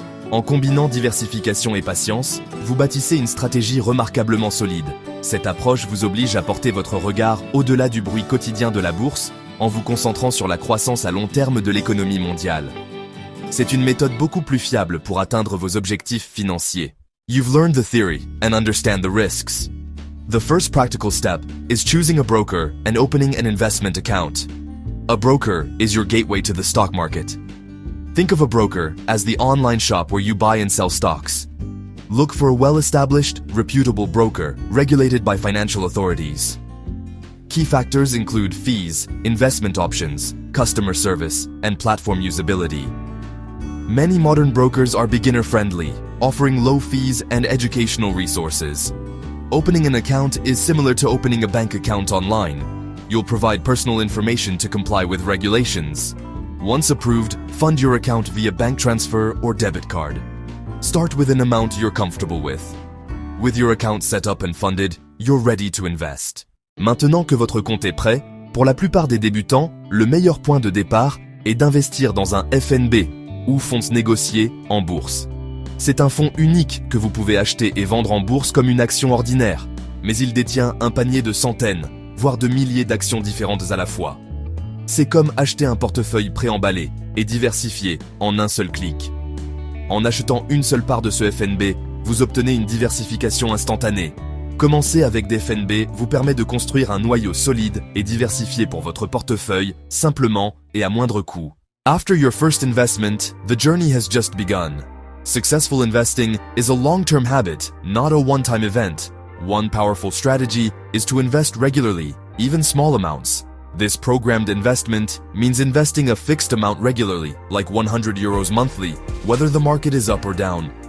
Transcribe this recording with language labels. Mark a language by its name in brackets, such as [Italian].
[French] En combinant diversification et patience, vous bâtissez une stratégie remarquablement solide. Cette approche vous oblige à porter votre regard au-delà du bruit quotidien de la bourse, en vous concentrant sur la croissance à long terme de l'économie mondiale. C'est une méthode beaucoup plus fiable pour atteindre vos objectifs financiers. [English] You've learned the theory and understand the risks. The first practical step is choosing a broker and opening an investment account. A broker is your gateway to the stock market. Think of a broker as the online shop where you buy and sell stocks. Look for a well-established, reputable broker regulated by financial authorities. Key factors include fees, investment options, customer service, and platform usability. Many modern brokers are beginner-friendly, offering low fees and educational resources. Opening an account is similar to opening a bank account online. You'll provide personal information to comply with regulations. Once approved, fund your account via bank transfer or debit card. Start with an amount you're comfortable with. With your account set up and funded, you're ready to invest. [French] Maintenant que votre compte est prêt, pour la plupart des débutants, le meilleur point de départ est d'investir dans un FNB, ou fonds négociés en bourse. C'est un fonds unique que vous pouvez acheter et vendre en bourse comme une action ordinaire, mais il détient un panier de centaines, voire de milliers d'actions différentes à la fois. C'est comme acheter un portefeuille préemballé et diversifié en un seul clic. En achetant une seule part de ce FNB, vous obtenez une diversification instantanée. Commencer avec des FNB vous permet de construire un noyau solide et diversifié pour votre portefeuille, simplement et à moindre coût. [English] After your first investment, the journey has just begun. Successful investing is a long-term habit, not a one-time event. One powerful strategy is to invest regularly, even small amounts. This programmed investment means investing a fixed amount regularly, like €100 monthly, whether the market is up or down.